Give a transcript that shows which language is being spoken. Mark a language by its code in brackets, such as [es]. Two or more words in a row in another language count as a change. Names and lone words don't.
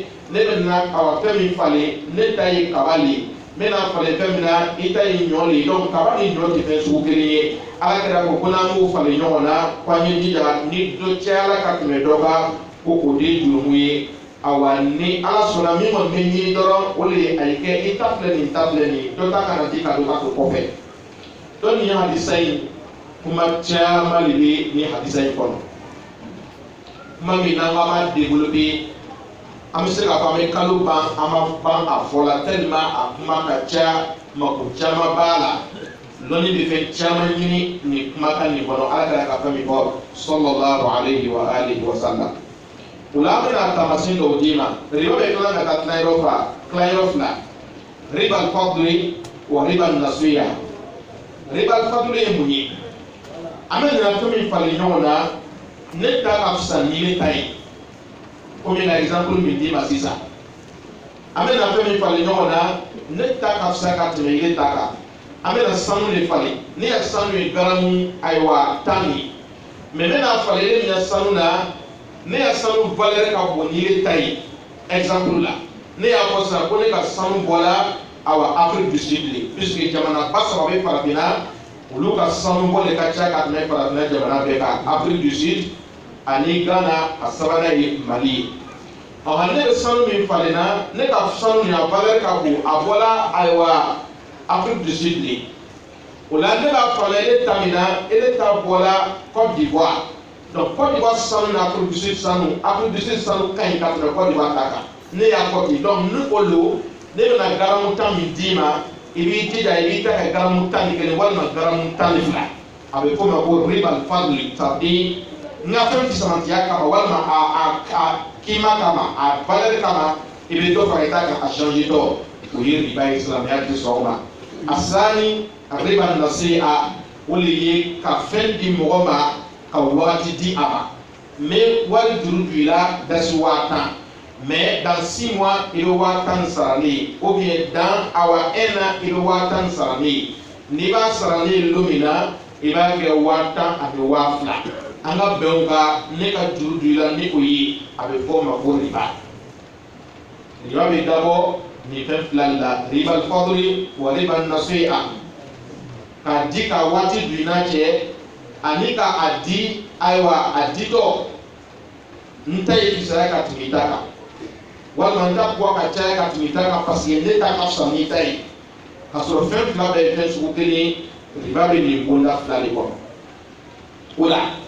[bm] ne bɛ na awa fɛn min falen ne ta ye kaba le n bɛna falen fɛn min na i ta ye ɲɔ le donc kaba ni ɲɔ tɛ fɛn sugu kelen ye ala kɛra ko n'an b'o falen ɲɔgɔn na k'an ye jija ni dɔ cayala ka tɛmɛ dɔ kan ko o de ye jurumu ye awa ni ala sɔnna min kɔni bɛ ɲini dɔrɔn o de ye a ye kɛ i ta filɛ nin ta filɛ nin dɔ ta kana di ka dɔ ka to kɔfɛ donc nin ye hadisa in kuma caman de bɛ nin hadisa in kɔnɔ kuma min n'an ko an b'a développer an bɛ se k'a fɔ an bɛ kalo ban an ma ban a fɔ la tellement a kuma ka ca mako caman b'a la lɔnni bɛ fɛn caman ɲini nin kumakan nin kɔnɔ ala kɛra ka fɛn min fɔ [ar] صلى الله عليه وآله وسلم [bm] o la an bɛna taamasiyɛn dɔw d'i ma riba bɛ tila ka taa tilayɔrɔ fila [ar] ربا الفضل وربا النسيئة ربا الفضل [bm] ye mun ye an bɛ nana fɛn min falen ɲɔgɔn na ne ta ka fisa ni ne ta ye komi ka exemple min d'i ma sisan an bɛ na fɛn min falen ɲɔgɔn na ne ta ka fisa ka tɛmɛ i ta kan an bɛ na sanu de falen ne ya sanu ye garamu ayiwa 10 ye mais ne n'a falen ne mina sanu na ne ya sanu valeur ka bon ni ta ye exemple la ne y'a fɔ sisan ko ne ka sanu bɔla awa Afrique du Sud le puisque jamana ba saba bɛ farafinna olu ka sanu bɔ de ka ca ka tɛmɛ farafinna jamana bɛɛ kan Afrique du Sud ani Ghana a sabanan ye Mali ye ɔha ne bɛ sanu min falen na ne ka sanu ni a valeur ka bon a bɔla ayiwa Afrique du Sud de o la ne b'a falen ele ta min na ele ta bɔla Côte d'Ivoire donc Côte d'Ivoire sanu ni Afrique du Sud sanu ka ɲi ka tɛmɛ Côte d'Ivoire ta kan ne y'a fɔ ten donc ni o lo ne bɛna garamu 10 min d'i ma i b'i jija i b'i ta kɛ garamu 11 walima garamu 12 a bɛ f'o ma ko [ar] ربا الفضل [bm] c'est-à-dire n ka fɛn fisamantiya kama walima a kima kama a valeur kama i bɛ dɔ fara i ta kan a changer tɔ o ye riba ye silamɛya tɛ sɔn o ma a sani [ar] ربا النسيئة [bm] o le ye ka fɛn di mɔgɔ ma ka wagati di a ma mais wari juru don i la dasi 10,000 mais [fr] dans 6 mois il [bm] bɛ 10,000 sara ne ye [fr] ou bien dans [bm] awa 1 an il bɛ 10,000 sara ne ye n'i b'a sara ne ye don min na i b'a kɛ 10,000 ani 2,000 an ka bɛnw ka ne ka juru don i la ni o ye a bɛ fɔ o ma ko riba riba bɛ dabɔ nin fɛn fila de la [ar] ربا الفضل وربا النسيئة [bm] ka di ka waati don i n'a cɛ ani ka a di ayiwa a ditɔ n ta ye fisaya ka tɛmɛ i ta kan walima n ta bɔ ka caya ka tɛmɛ i ta kan [fr] parce que [bm] ne ta ka fisa n'i ta ye ka sɔrɔ fɛn fila bɛɛ ye fɛn sugu kelen ye riba bɛ nin bonda fila de kɔnɔ o la